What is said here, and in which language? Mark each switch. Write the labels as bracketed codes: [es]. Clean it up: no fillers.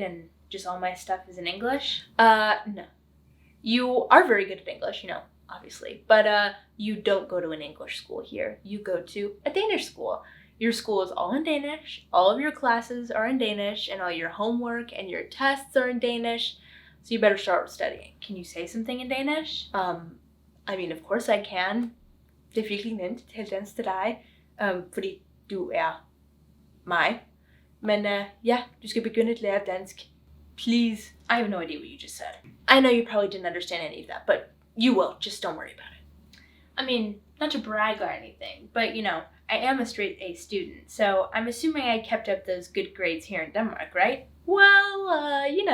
[en] And just all my stuff is in English? No. You are very good at English, obviously. But you don't go to an English school here. You go to a Danish school. Your school is all in Danish. All of your classes are in Danish, and all your homework and your tests are in Danish. So you better start studying. Can you say something in Danish? Of course I can. [da] Det er virkelig nemt til dansk til dig, fordi du er mig. Men ja, du skal begynde at lære dansk. [en] Please. I have no idea what you just said. I know you probably didn't understand any of that, but you will. Just don't worry about it. Not to brag or anything, but I am a straight A student, so I'm assuming I kept up those good grades here in Denmark, right? Well,